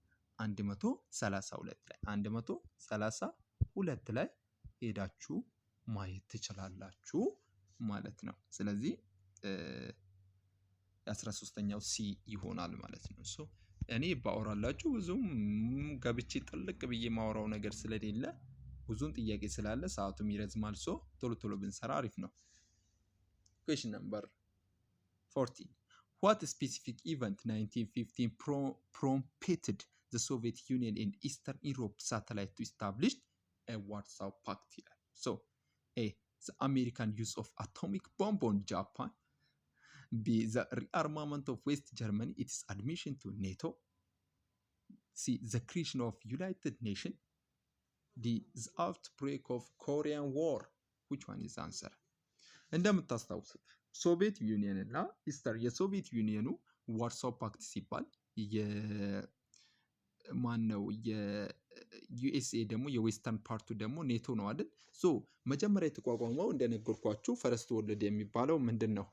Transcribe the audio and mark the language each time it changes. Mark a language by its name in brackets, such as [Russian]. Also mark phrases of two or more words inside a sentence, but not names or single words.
[Amharic] 132 ላይ ሄዳችሁ ማየት ትችላላችሁ ማለት ነው። ስለዚህ 13ኛው ሲ ይሆናል ማለት ነው። ሶ እኔ ባወራላችሁ ብዙም ገብቼ ጥልቅ ብዬ ማወራው ነገር ስለሌለ ብዙም ጥያቄ ስላለ ሰዓቱም ይረዝማል። ሶ ቶሎ ቶሎ ብንሰራ አሪፍ ነው። [English] question number [Amharic] 14 [English] what specific event 1915 prompted the Soviet Union and Eastern Europe satellite to establish a Warsaw Pact ይላል። ሶ A the American use of atomic bomb on Japan, B the rearmament of West Germany, its admission to NATO, C the creation of United Nations, D the outbreak of Korean War. which one is answer? [Amharic] እንደምታስታውሱት ሶቪየት ዩኒየን እና ኢስተር የሶቪየት ዩኒየኑ ዋርሳው ፓክት ሲባል ማነው የዩኤስኤ ደግሞ የዌስተርን ፓርቱ ደግሞ ኔቶ ነው አይደል? ሶ መጀመሪያ የተቋቋመው እንደነገርኳችሁ [English] first world [Amharic] የሚባለው ምንድን ነው?